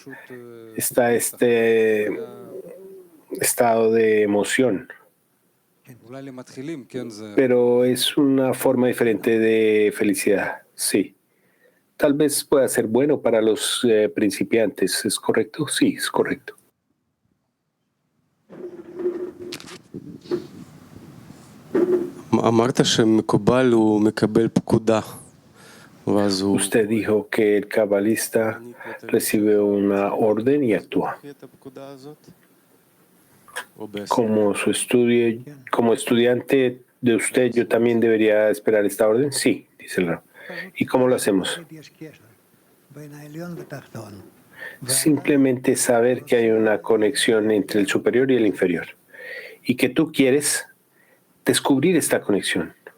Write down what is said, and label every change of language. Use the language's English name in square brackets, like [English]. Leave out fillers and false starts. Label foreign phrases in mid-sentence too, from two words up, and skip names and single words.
[Spanish] Está este estado de emoción, pero es una forma diferente de felicidad, sí. Tal vez pueda ser bueno para los principiantes, ¿es correcto? Sí, es correcto. [Hebrew] אמרת שמקובל הוא מקבל פקודה, ואז הוא... [Spanish] Usted dijo que el cabalista recibe una orden y actúa. [Hebrew] את הפקודה הזאת? או בעסק? [Spanish] Como estudiante de usted, yo también debería esperar esta orden. Sí, dice el Rab. ¿Y cómo lo hacemos? Simplemente saber que hay una conexión entre el superior y el inferior y que tú quieres descubrir esta conexión.